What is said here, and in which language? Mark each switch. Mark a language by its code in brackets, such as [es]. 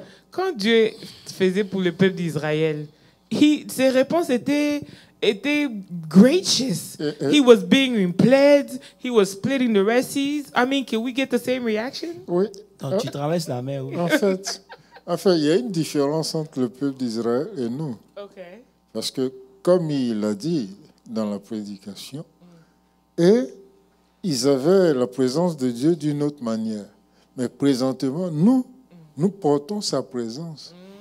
[fr] Quand Dieu faisait pour le peuple d'Israël, ses réponses étaient gracious. [en] He was being in plagues. He was splitting the Red Seas. I mean, can we get the same reaction? [fr] Oui. Donc, tu traverses la mer. Oui. En fait, il y a une différence entre le peuple d'Israël et nous. Parce que, comme il a dit dans la prédication, et ils avaient la présence de Dieu d'une autre manière. Mais présentement, nous portons sa présence.